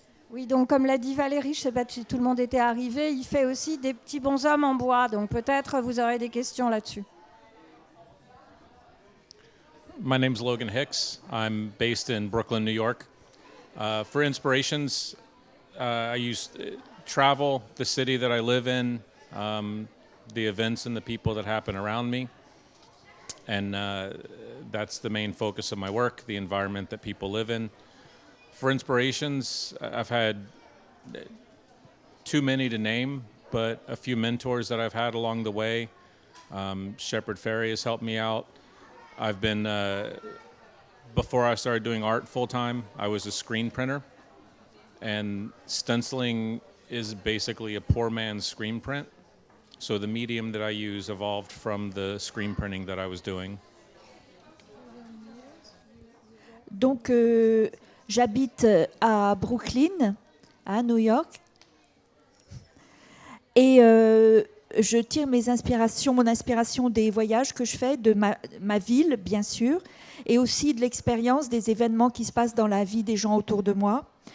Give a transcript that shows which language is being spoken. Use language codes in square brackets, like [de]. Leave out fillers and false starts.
[fr] Oui, donc comme l'a dit Valérie, je ne sais pas si tout le monde était arrivé, il fait aussi des petits bonshommes en bois, donc peut-être vous aurez des questions là-dessus. [en] My name's Logan Hicks. I'm based in Brooklyn, New York. For inspirations, I use travel, the city that I live in, the events and the people that happen around me. And that's the main focus of my work, the environment that people live in. For inspirations, I've had too many to name, but a few mentors that I've had along the way. Shepard Fairey has helped me out. I've been, before I started doing art full time, I was a screen printer. And stenciling is basically a poor man's screen print. So the medium that I use evolved from the screen printing that I was doing. [fr] Donc, j'habite à Brooklyn, à New York. Et je tire mon inspiration des voyages que je fais, de ma ville, bien sûr, et aussi de l'expérience des événements qui se passent dans la vie des gens autour de moi.